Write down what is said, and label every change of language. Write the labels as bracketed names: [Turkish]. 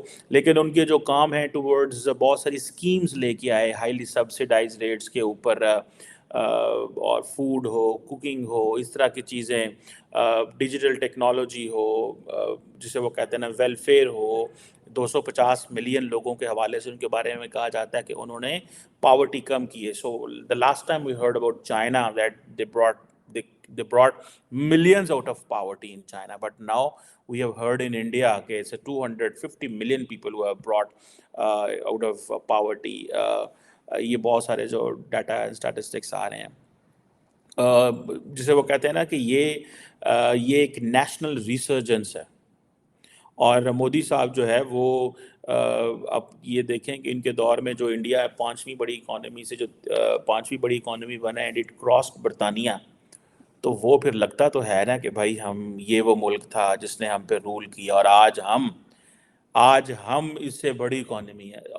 [Urdu] لیکن ان کے جو کام ہیں ٹورڈز بہت ساری اسکیمز لے کے آئے ہائیلی سبسیڈائز ریٹس کے اوپر، اور فوڈ ہو، کوکنگ ہو، اس طرح کی چیزیں، ڈیجیٹل ٹیکنالوجی ہو، جسے وہ کہتے ہیں نا ویلفیئر ہو. 250 ملین لوگوں کے حوالے سے ان کے بارے میں کہا جاتا ہے کہ انہوں نے پاورٹی کم کی ہے. [English] The last time we heard about China that they brought millions out of poverty in China, but now we have heard in India okay, it's a 250 million people who have brought out of poverty. [Urdu] یہ بہت سارے جو data statistics آ رہے ہیں، جسے وہ کہتے ہیں نا کہ یہ ایک نیشنل ریسرجنس ہے. اور مودی صاحب جو ہے وہ اب یہ دیکھیں کہ ان کے دور میں جو انڈیا 5ویں بڑی اکانومی سے جو 5ویں بڑی اکانومی بنا ہے، [English] and it crossed [Urdu] برطانیہ، تو وہ پھر لگتا تو ہے نا کہ بھائی یہ وہ ملک تھا جس نے ہم پہ رول کیا، اور آج ہم اس سے بڑی اکانومی ہے.